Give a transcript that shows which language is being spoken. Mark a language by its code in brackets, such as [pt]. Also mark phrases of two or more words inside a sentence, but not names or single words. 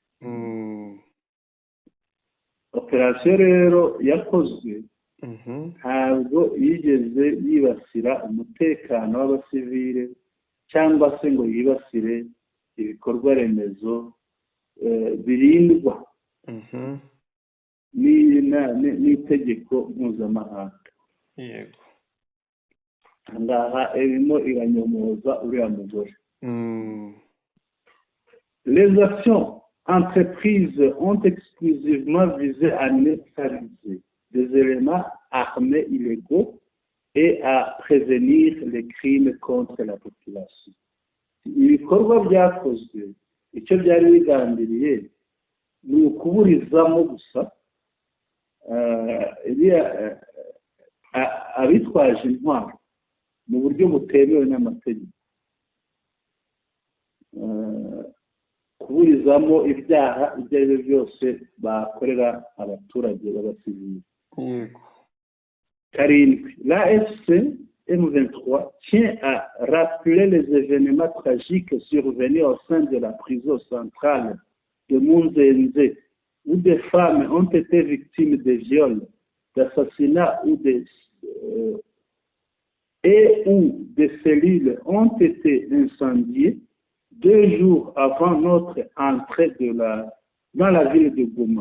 [rw] Operasiyo rero yakozwe ntabwo yigeze yibasira umutekano w'abasivile cyangwa se ngo yibasire ibikorwa remezo birindwa n'itegeko mpuzamahanga. Yego. Ngaha irimo iranyomoza uriya mugore. [fr] Les actions entreprises ont exclusivement visé à neutraliser des éléments armés illégaux et à prévenir les crimes contre la population. [rw] Ibikorwa byakozwe icyo byari bigambiriye ni ukuburizamo gusa abitwaje intwaro mu buryo butemewe n'amategeko, kuburizamo ibyaha ibyo ari byo byose bakorera abaturage b'abasivili. Karindwi, [fr] l'AFC M23 tient à rappeler les événements tragiques survenus au sein de la prison centrale de Munzenze, où des femmes ont été victimes de viols, d'assassinats et où des cellules ont été incendiées 2 jours avant notre entrée dans la ville de Goma.